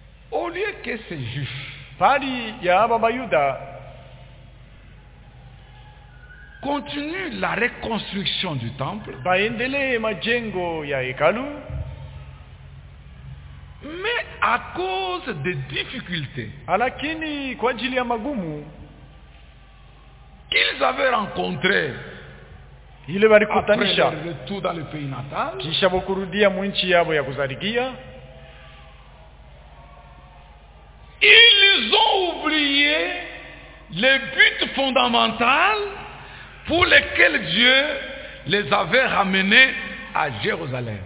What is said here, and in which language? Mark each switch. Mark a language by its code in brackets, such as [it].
[fr] au lieu que ces juifs [sw] Pali ya Baba Yuda [fr] continue la reconstruction du temple, [sw] baendele majengo ya ekalu, [fr] mais à cause des difficultés [sw] alakini kwa ajili ya magumu [fr] qu'ils avaient rencontré [sw] ile barikutanisha [fr] après leur retour dans le pays natal, [sw] kisha bokurudia mwinchi yabo ya kuzaligia, [fr] ils ont oublié les buts fondamentaux pour lesquels Dieu les avait ramenés à Jérusalem.